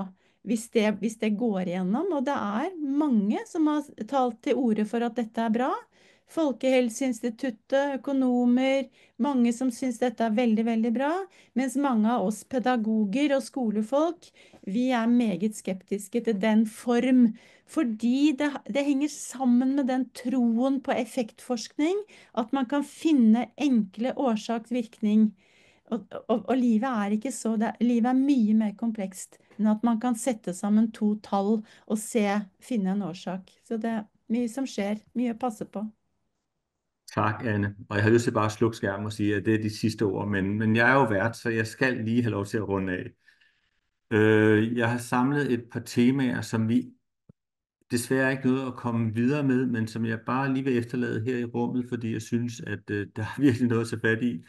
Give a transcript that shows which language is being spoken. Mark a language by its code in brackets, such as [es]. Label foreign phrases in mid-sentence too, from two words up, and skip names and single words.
[no] hvis det går igjennom, og det er mange som har talt til orde for at dette er bra, Folkehelseinstituttet, økonomer, mange som synes dette er veldig, veldig bra, mens mange av oss pedagoger og skolefolk, vi er meget skeptiske til den form, fordi det henger sammen med den troen på effektforskning, at man kan finne enkle årsak-virkning. Og livet er ikke så, livet er mye mer komplekst enn at man kan sette sammen to tall og finne en årsak. Så det er mye som skjer, mye å passe på. [da] Tak, Anne. Og jeg har lyst til bare at slukke skærmen og sige, at det er de sidste ord, men jeg er jo vært, så jeg skal lige have lov til at runde af. Jeg har samlet et par temaer, som vi desværre ikke nåede at komme videre med, men som jeg bare lige vil efterlade her i rummet, fordi jeg synes, at der er virkelig noget at tage fat i.